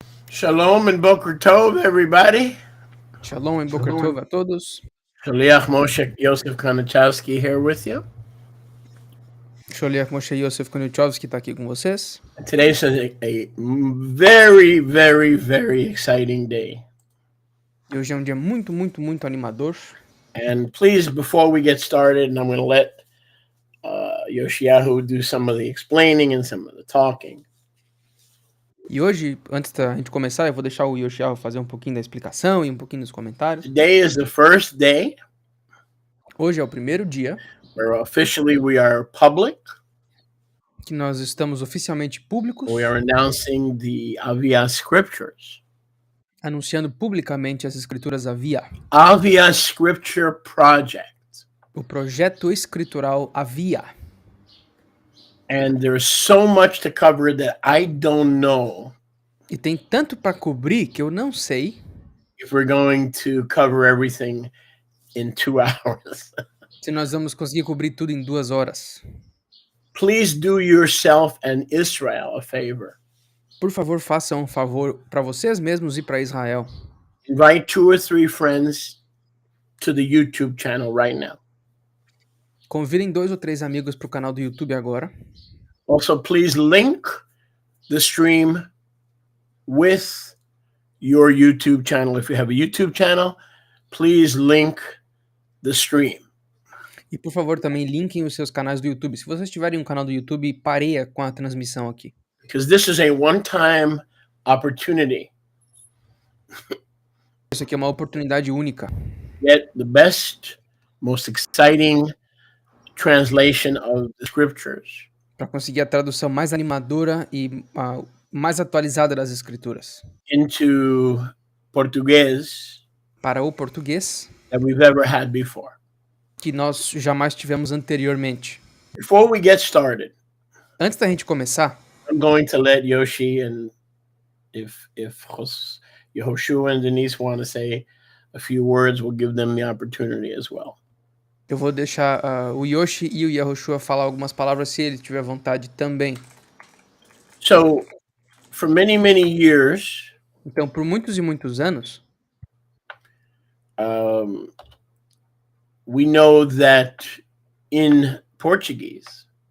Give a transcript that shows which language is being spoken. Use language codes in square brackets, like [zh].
[en] Shalom and Boker Tov, everybody. [pt] Shalom e Boker Tov a todos. [en] Shaliach Moshe Yosef Konachowski here with you. [pt] Sholiach Moshe Yosef Koniuchovski está aqui com vocês. [en] Today's a very, very, very exciting day. [pt] E hoje é um dia muito, muito, muito animador. [en] And please, before we get started, and I'm going to let Yoshiyahu do some of the explaining and some of the talking. [pt] E hoje, antes da gente começar, eu vou deixar o Yoshiao fazer um pouquinho da explicação e um pouquinho dos comentários. [en] Today is the first day [pt] Hoje é o primeiro dia [en] where officially we are public. [pt] que nós estamos oficialmente públicos, [en] We are announcing the Avia Scriptures. [pt] anunciando publicamente as escrituras Avia, [en] Avia Scripture Project. [pt] o projeto escritural Avia. [en] And there's so much to cover that I don't know [pt] E tem tanto para cobrir que eu não sei [en] if we're going to cover everything in 2 hours. [pt] se nós vamos conseguir cobrir tudo em 2 horas. [en] Please do yourself and Israel a favor. [pt] Por favor, façam um favor para vocês mesmos e para Israel. [en] Invite 2 or 3 friends to the YouTube channel right now. [pt] Convidem 2 ou 3 amigos para o canal do YouTube agora. [en] Also, please link the stream with your YouTube channel. If you have a YouTube channel, please link the stream. [pt] E por favor, também linkem os seus canais do YouTube. Se vocês tiverem um canal do YouTube, pareia com a transmissão aqui. [en] Because this is a one-time opportunity. [pt] Isso aqui é uma oportunidade única. [en] Get the best, most exciting translation of the scriptures [pt] Para conseguir a tradução mais animadora e mais atualizada das escrituras. [en] into Portuguese [pt] Para o português, [en] that we've ever had before. [pt] que nós jamais tivemos anteriormente. [en] Before we get started, [pt] Antes da gente começar, [en] I'm going to let Yoshi and if Yehoshua and Denise want to say a few words, we'll give them the opportunity as well. [pt] eu vou deixar o Yoshi e o Yehoshua falar algumas palavras se ele tiver vontade também. [en] So, for many, many years, [pt] Então, por muitos e muitos anos, [en] we know that in Portuguese,